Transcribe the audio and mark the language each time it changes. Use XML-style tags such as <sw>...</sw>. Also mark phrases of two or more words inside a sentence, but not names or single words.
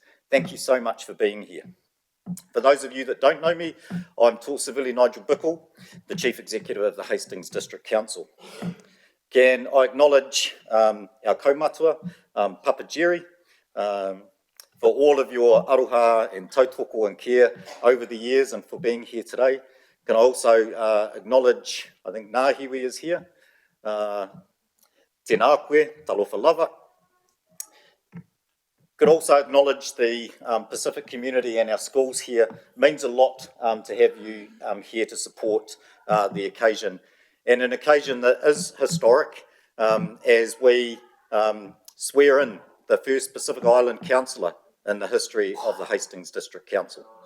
<en>Thank you so much for being here. For those of you that don't know me, I'm Tō Sivili Nigel Bickle, the Chief Executive of the Hastings District Council. Can I acknowledge our kaumatua, Papa Jerry, for all of your aroha and tautoko and care over the years and for being here today. Can I also acknowledge, I think Ngāhiwi is here,</en> <mi>tēnā koe,</mi> <sm>talofa lava.</sm> <en>Could also acknowledge the Pacific community and our schools here. It means a lot to have you here to support the occasion, and an occasion that is historic as we swear in the first Pacific Island councillor in the history of the Hastings District Council.</en>